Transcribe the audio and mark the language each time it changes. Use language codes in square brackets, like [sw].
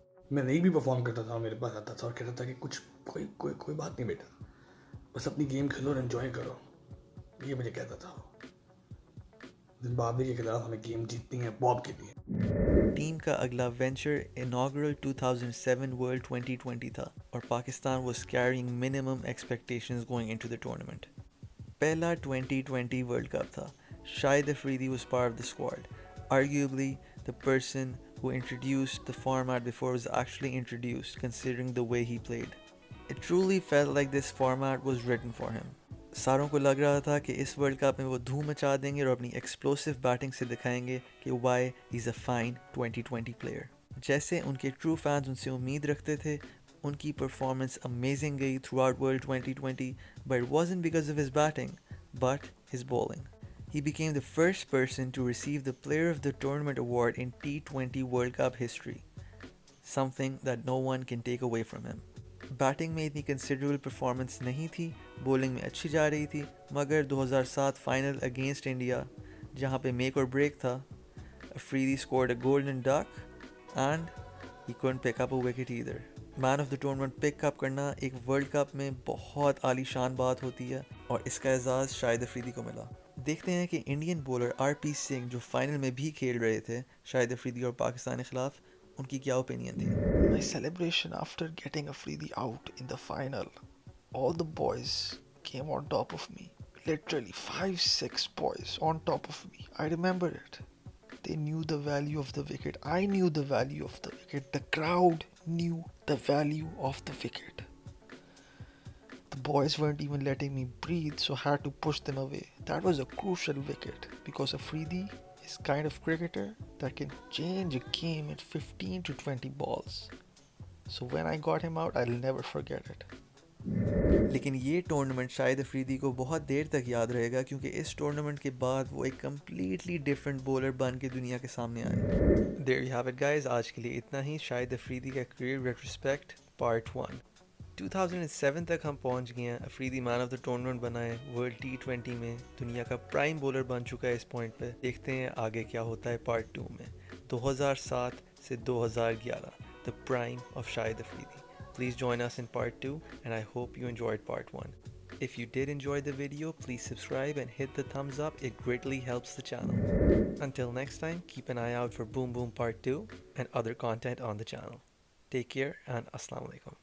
[ur] میں نہیں بھی پرفارم کرتا تھا میرے پاس آتا تھا اور کہتا تھا کہ کچھ کوئی بات نہیں بیٹا، بس اپنی گیم کھیلو اور انجوائے کرو. یہ مجھے کہتا تھا. زمبابوے کے خلاف ہمیں گیم جیتنی ہے باب کے لیے. ٹیم کا اگلا وینچر اناگرل 2007 ورلڈ 2020 تھا اور [en] Pakistan was carrying minimum expectations going into the tournament. [ur] پہلا 2020 ورلڈ کپ تھا. [en] Shahid Afridi was part of the squad. Arguably, the person who introduced the format before was actually introduced, considering the way he played. It truly felt like this format was written for him. [ur] ساروں کو لگ رہا تھا کہ اس world cup میں وہ دھوم مچا دیں گے اور اپنی ایکسپلوسیو بیٹنگ سے دکھائیں گے کہ [en] why he's a fine 2020 player. [ur] جیسے ان کے ٹرو فینز ان سے امید رکھتے تھے, ان کی پرفارمنس امیزنگ گئی through out world 2020, [en] but it wasn't because of his batting, but his bowling. He became the first person to receive the Player of the Tournament award in T20 World Cup history, something that no one can take away from him. [ur] Batting میں اتنی considerable performance نہیں تھی, bowling میں اچھی جا رہی تھی, مگر 2007 فائنل اگینسٹ انڈیا جہاں پہ میک اور بریک تھا, [en] Afridi scored a golden duck and he couldn't pick up a wicket either. [ur] Main of the tournament پک اپ کرنا ایک ورلڈ کپ میں بہت عالی شان بات ہوتی ہے, اور اس کا اعزاز شاہد افریدی کو ملا. دیکھتے ہیں کہ Indian bowler R P Singh جو فائنل میں بھی کھیل رہے تھے شاہد افریدی اور پاکستان کے خلاف, ان کی کیا اوپینین تھی. [en] My celebration after getting Afridi out in the final, all the boys came on top of me. Literally 5-6 boys on top of me. I remember it. They knew the value of the wicket. I knew the value of the wicket. The crowd knew the value of the wicket. The boys weren't even letting me breathe, so I had to push them away. That was a crucial wicket because Afridi is kind of cricketer that can change a game in 15 to 20 balls. So when I got him out, I'll never forget it. [ur] لیکن یہ tournament شاہد افریدی کو بہت دیر تک یاد رہے گا, کیونکہ اس tournament کے بعد وہ ایک کمپلیٹلی ڈفرینٹ بولر بن کے دنیا کے سامنے آئے. [en] There you have it guys, [ur] آج کے لیے اتنا ہی. شاہد افریدی کا کریئر ریٹروسپیکٹ پارٹ 1. 2007 تک ہم پہنچ گئے ہیں. افریدی مین آف دا ٹورنامنٹ بنائے, ورلڈ T20 میں دنیا کا پرائم بولر بن چکا ہے اس پوائنٹ پہ. دیکھتے ہیں آگے کیا ہوتا ہے پارٹ 2 میں. [en] 2007 سے 2011, the prime of Shahid Afridi. Please join us in part 2 and I hope you enjoyed part 1. If you did enjoy the video, please subscribe and hit the thumbs up. It greatly helps the channel. Until next time, keep an eye out for Boom Boom part 2 and other content on the channel. Take care and Assalamu alaikum.